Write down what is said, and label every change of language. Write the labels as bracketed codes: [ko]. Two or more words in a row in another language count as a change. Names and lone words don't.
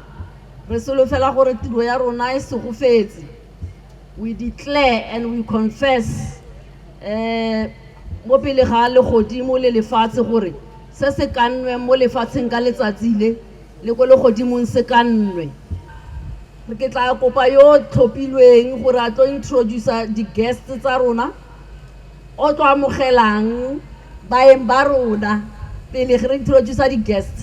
[tn] Re solofela gore tiro ya rona e segofetse. [en] We declare and we confess [tn] mo pele ga le godimo le lefatshe gore se se kannwe mo lefatsheng ka letsatsi le go le godimong se kannwe. Re ke tla kopa yo tlhophilweng gore a tlo introduce di guests tsa rona o tlo amogelang baeng ba rona pele re introduce di guests.